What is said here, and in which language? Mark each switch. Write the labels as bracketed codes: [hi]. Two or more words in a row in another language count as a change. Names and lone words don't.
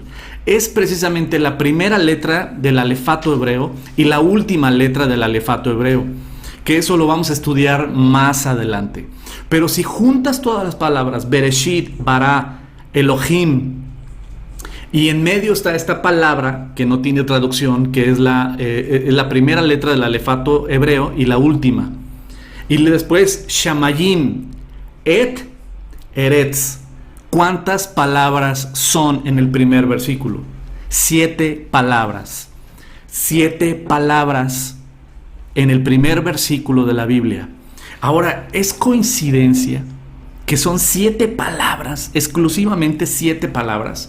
[es] Es precisamente la primera letra del alefato hebreo y la última letra del alefato hebreo, que eso lo vamos a estudiar más adelante. Pero si juntas todas las palabras, [he] Bereshit, bara, Elohim, [es] y en medio está esta palabra que no tiene traducción, que es la primera letra del alefato hebreo y la última. [he] Y después Shamayim, et eretz. [es] ¿Cuántas palabras son en el primer versículo? 7 palabras. 7 palabras en el primer versículo de la Biblia. Ahora, ¿es coincidencia que son 7 palabras, exclusivamente 7 palabras?